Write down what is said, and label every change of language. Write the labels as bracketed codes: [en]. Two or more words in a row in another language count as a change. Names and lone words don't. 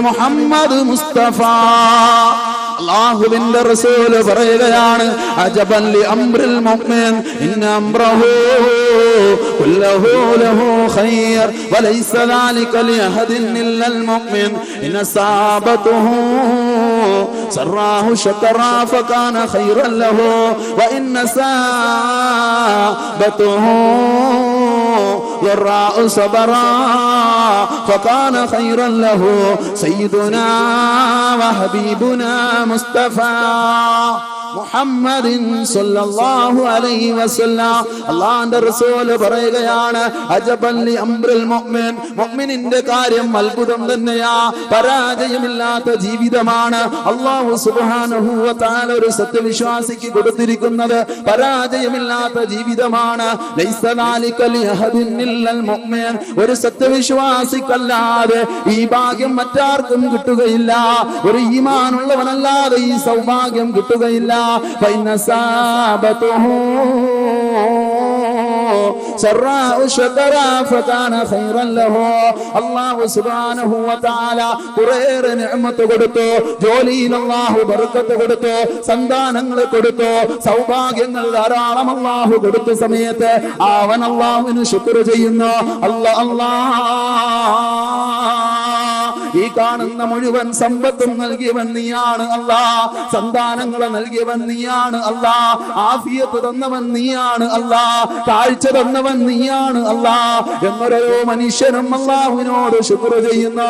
[ml] മുഹമ്മദ് മുസ്തഫ, അല്ലാഹുവിന്റെ റസൂൽ പറയുകയാണ്, [ar] عجبا لأمر المؤمن إن أمره كله له خير وليس ذلك لأحد إلا المؤمن إن أصابته سراء شكر فكان خيرا له وإن അസാബതുഹു ضراء صبرا فكان خيرا له سيدنا وحبيبنا مصطفى محمد صلى الله عليه وسلم. [ml] അല്ലാഹുവിന്റെ റസൂൽ പറയുകയാണ്, [ar] عجبا لأمر المؤمن, [ml] മുഅ്മിനിന്റെ കാര്യം അത്ഭുതം തന്നെയാ. പരാജയമില്ലാത്ത ജീവിതമാണ് [ar] الله سبحانه وتعالى [ml] ഒരു സത്യവിശ്വാസിക്ക് കൊടുത്തിരിക്കുന്നത്. പരാജയമില്ലാത്ത ജീവിതമാണ്. [ar] ليس ذلك لأحد إلا المؤمن, [ml] ഒരു സത്യവിശ്വാസിക്കല്ലാതെ ഈ ഭാഗ്യം മറ്റാർക്കും കിട്ടുകയില്ല. ഒരു ഈമാനുള്ളവനല്ലാതെ ഈ സൗഭാഗ്യം കിട്ടുകയില്ല. [ar] فإن أصابته سراء شكرا فكان خيرا له. الله سبحانه وتعالى [ml] കുറേയേറെ നിഅമത്ത് കൊടുത്തു. ജോലിയിൽ അല്ലാഹു ബർക്കത്ത് കൊടുത്തു, സന്താനങ്ങൾ കൊടുത്തു, സൗഭാഗ്യങ്ങൾ ധാരാളം അല്ലാഹു കൊടുത്ത സമയത്ത് അവൻ അല്ലാഹുവിന് ശുക്ർ ചെയ്യുന്നു. ഈ കാണുന്ന മുഴുവൻ സമ്പത്തും നൽകിയവൻ നീയാണ് അല്ലാ, സന്താനങ്ങളെ നൽകിയവൻ നീയാണ് അല്ലാ, ആഫിയത്ത് തന്നവൻ നീയാണ് അല്ലാ, കാഴ്ച തന്നവൻ നീയാണ് അല്ലാ എന്നോരോ മനുഷ്യനും അല്ലാഹുവിനോട് ശുക്ർ ചെയ്യുന്നു.